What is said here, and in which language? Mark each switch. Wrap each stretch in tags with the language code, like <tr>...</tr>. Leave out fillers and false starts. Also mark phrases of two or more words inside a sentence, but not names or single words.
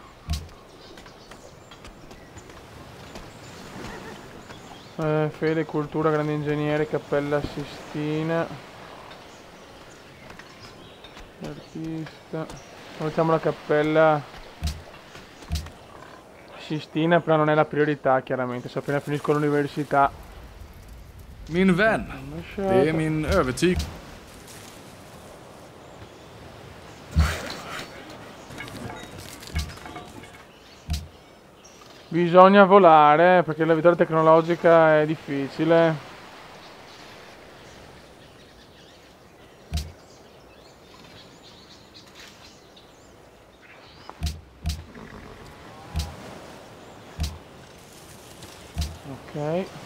<it>Fede, cultura, grande ingegnere, cappella Sistina. Artista. Facciamo la cappella Sistina, però non è la priorità chiaramente, se appena finisco l'università.</it> <sv>Min vän, det är min övertygelse.</sv> <it>Bisogna volare perché la vittoria tecnologica è difficile. Ok.</it>